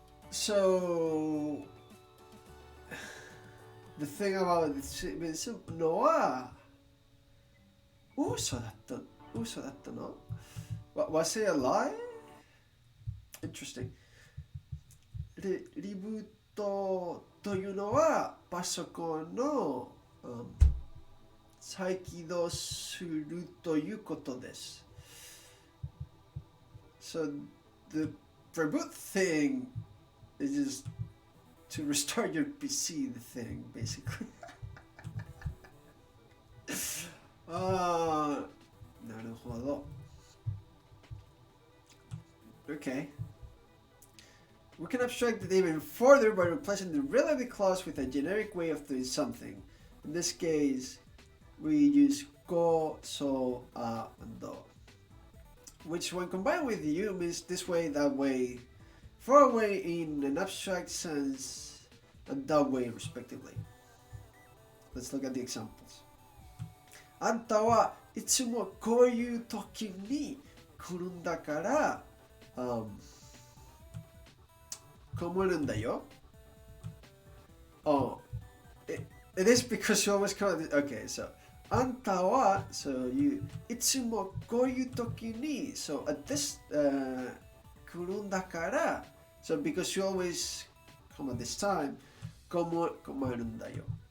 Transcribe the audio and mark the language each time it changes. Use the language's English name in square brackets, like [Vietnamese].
[English] So the thing about this [Japanese] のは嘘だったの [English] Was it a lie? Interesting. [Japanese] リブートというのはパソコンの、再起動するということです。 [English] So the reboot thing is just to restart your PC, the thing, basically. [Japanese] なるほど。 [English] Okay. We can abstract it even further by replacing the relative clause with a generic way of doing something. In this case, we use go, so, and do. Which when combined with you means this way, that way, far away in an abstract sense, and that way respectively. Let's look at the examples. [Japanese] あんたはいつもこういう時に来るんだから、困るんだよ。 [English] Oh, it is because you always come. Okay, so [Japanese] あんたは [English] so you [Japanese] いつもこういう時に [English] so at this [Japanese] 来るんだから [English] so because you always come at this time [Japanese] 困るんだよ。